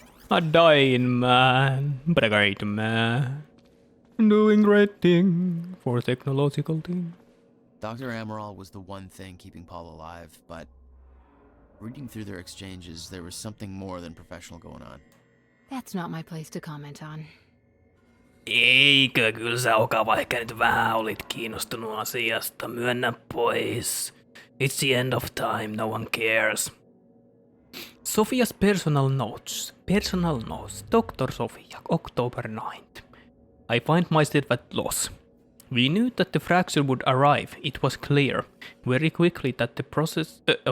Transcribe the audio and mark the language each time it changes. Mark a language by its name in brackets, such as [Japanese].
[English] A dying man, but a great man. Doing great thing for technological thing. Dr. Amaral was the one thing keeping Paul alive, but reading through their exchanges, there was something more than professional going on. That's not my place to comment on. [Finnish] Eikö, kyllä sä Oka vaikka nyt vähän olit kiinnostunut asiasta, myönnä pois. [English] It's the end of time, no one cares. Sofia's personal notes, Dr. Sofia, October 9th. I find myself at loss. We knew that the fracture would arrive, it was clear very quickly that the process...